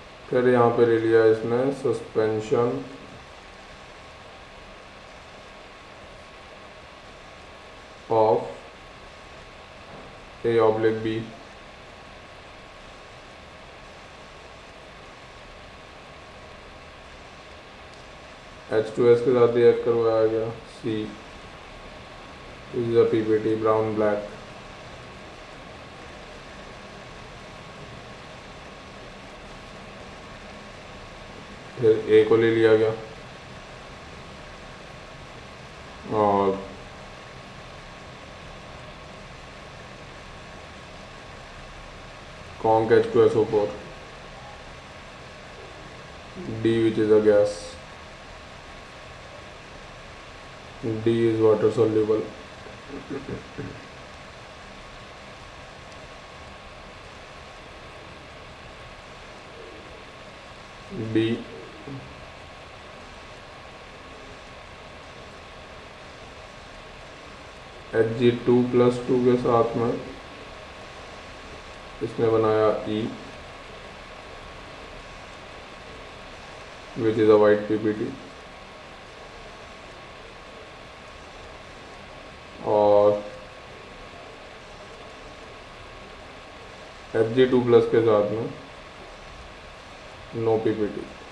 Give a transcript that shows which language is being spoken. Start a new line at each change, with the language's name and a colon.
Hindi: फिर यहाँ पे ले लिया इसने सस्पेंशन ऑफ A/B। H2S के साथ रिएक्ट करवाया गया C।
English: This is a PPT brown black।
Hindi: फिर A को ले लिया गया और conc H2SO4 D,
English: which is a gas। D is water soluble।
Hindi: D Hg2+2 के साथ में इसने बनाया E,
English: which is a white PPT।
Hindi: और Hg2+ के साथ में नो PPT।